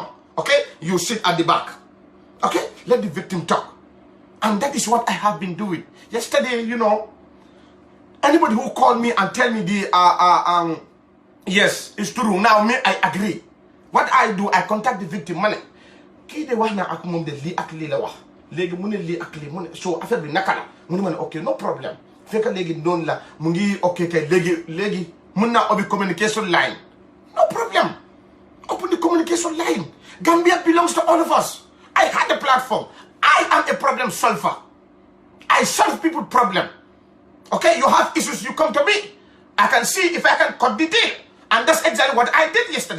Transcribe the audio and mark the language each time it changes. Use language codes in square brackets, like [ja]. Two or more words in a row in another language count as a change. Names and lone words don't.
[en] Okay? You sit at the back. Okay? Let the victim talk. And that is what I have been doing. Yesterday, you know, Anybody who call me and tell me yes, it's true. Now me, I agree. What I do, I contact the victim. Money. [wo] Kii de wax na ak mom de li ak li la wax. Legi mu ne li ak li mu ne so affaire bi naka la. Mu ne man [en] okay, no problem. [wo] Fekk legi non la mu ngi okay kay legi mun na obi [en] communication line. No problem. Open the communication line. Gambia belongs to all of us. I had a platform. I am a problem solver. I solve people's problem. Okay, you have issues, you come to me. I can see if I can cut the deal. And that's exactly what I did yesterday.